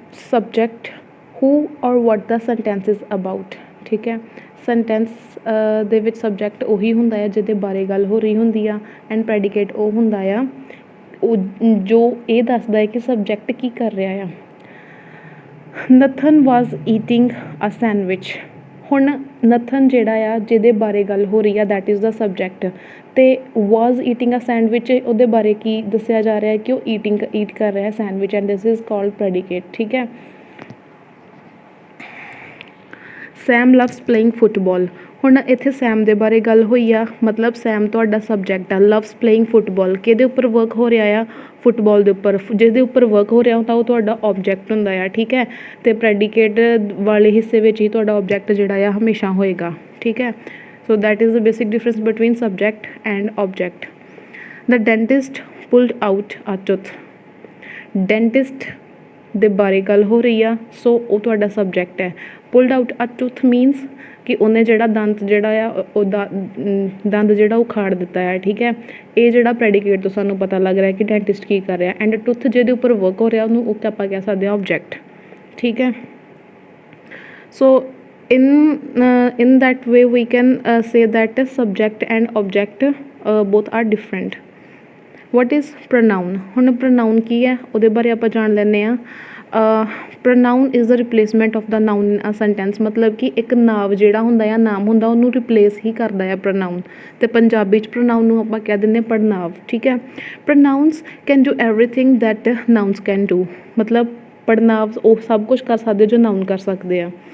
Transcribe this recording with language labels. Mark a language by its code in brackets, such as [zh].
[en] Subject, who or what the sentence is about. [pa] ठीक है, sentence ਦੇ ਵਿੱਚ subject ਉਹੀ ਹੁੰਦਾ ਹੈ ਜਿਹਦੇ ਬਾਰੇ ਗੱਲ ਹੋ ਰਹੀ ਹੁੰਦੀ ਆ, and predicate ਉਹ ਹੁੰਦਾ ਆ ਉਹ ਜੋ ਇਹ ਦੱਸਦਾ ਹੈ ਕਿ subject ਕੀ ਕਰ ਰਿਹਾ ਆ. [en] Nathan was eating a sandwich. [pa] ਹੁਣ ਨਥਨ ਜਿਹੜਾ ਆ ਜਿਹਦੇ ਬਾਰੇ ਗੱਲ ਹੋ ਰਹੀ ਆ, [en] that is the subject, [pa] ਅਤੇ [en] was eating a sandwich [pa] ਉਹਦੇ ਬਾਰੇ ਕੀ ਦੱਸਿਆ ਜਾ ਰਿਹਾ ਹੈ ਕਿ ਉਹ ਈਟ ਕਰ ਰਿਹਾ sandwich, [en] And this is called predicate. [pa] ਠੀਕ ਹੈ. [en] Sam loves playing football. [pa] ਹੁਣ ਇੱਥੇ ਸੈਮ ਦੇ ਬਾਰੇ ਗੱਲ ਹੋਈ ਆ, ਮਤਲਬ ਸੈਮ ਤੁਹਾਡਾ ਸਬਜੈਕਟ ਆ. [en] loves playing football, [pa] ਕਿਹਦੇ ਉੱਪਰ ਵਰਕ ਹੋ ਰਿਹਾ ਆ? ਫੁੱਟਬਾਲ ਦੇ ਉੱਪਰ. ਜਿਹਦੇ ਉੱਪਰ ਵਰਕ ਹੋ ਰਿਹਾ ਤਾਂ ਉਹ ਤੁਹਾਡਾ ਆਬਜੈਕਟ ਹੁੰਦਾ ਆ. ਠੀਕ ਹੈ, ਅਤੇ ਪ੍ਰੈਡੀਕੇਟ ਵਾਲੇ ਹਿੱਸੇ ਵਿੱਚ ਹੀ ਤੁਹਾਡਾ ਆਬਜੈਕਟ ਜਿਹੜਾ ਆ ਹਮੇਸ਼ਾ ਹੋਏਗਾ. ਠੀਕ ਹੈ, [en] So that is the basic difference between subject and object. The dentist pulled out a tooth. [pa] Dentist ਦੇ ਬਾਰੇ ਗੱਲ ਹੋ ਰਹੀ ਆ, ਸੋ ਉਹ ਤੁਹਾਡਾ ਸਬਜੈਕਟ ਹੈ. [en] pulled out a tooth [pa] ਮੀਨਸ ਕਿ ਉਹਨੇ ਜਿਹੜਾ ਦੰਦ ਜਿਹੜਾ ਆ ਉਹਦਾ ਦੰਦ ਜਿਹੜਾ ਉਖਾੜ ਦਿੱਤਾ ਹੈ. ਠੀਕ ਹੈ, ਇਹ ਜਿਹੜਾ ਪ੍ਰੈਡੀਕੇਟ ਤੋਂ ਸਾਨੂੰ ਪਤਾ ਲੱਗ ਰਿਹਾ ਕਿ ਡੈਂਟਿਸਟ ਕੀ ਕਰ ਰਿਹਾ, ਐਂਡ ਟੁੱਥ ਜਿਹਦੇ ਉੱਪਰ ਵਰਕ ਹੋ ਰਿਹਾ ਉਹਨੂੰ ਉਹ ਆਪਾਂ ਕਹਿ ਸਕਦੇ ਹਾਂ ਆਬਜੈਕਟ. ਠੀਕ ਹੈ, [en] So in that way we can say that subject and object both are different. What is pronoun? [pa] ਹੁਣ pronoun ਕੀ ਹੈ ਉਹਦੇ ਬਾਰੇ ਆਪਾਂ ਜਾਣ ਲੈਂਦੇ ਹਾਂ. [en] pronoun is the replacement of the noun in a sentence, [pa] ਮਤਲਬ ਕਿ ਇੱਕ ਨਾਮ ਜਿਹੜਾ ਹੁੰਦਾ ਆ, ਨਾਮ ਹੁੰਦਾ ਉਹਨੂੰ ਰਿਪਲੇਸ ਹੀ ਕਰਦਾ ਆ pronoun, ਅਤੇ ਪੰਜਾਬੀ 'ਚ pronoun ਨੂੰ ਆਪਾਂ ਕਹਿ ਦਿੰਦੇ ਪੜਨਾਵ. ਠੀਕ ਹੈ, [en] pronouns can do everything that nouns can do, [pa] ਮਤਲਬ ਪੜਨਾਵ ਉਹ ਸਭ ਕੁਛ ਕਰ ਸਕਦੇ ਜੋ ਨਾਉਨ ਕਰ ਸਕਦੇ ਆ.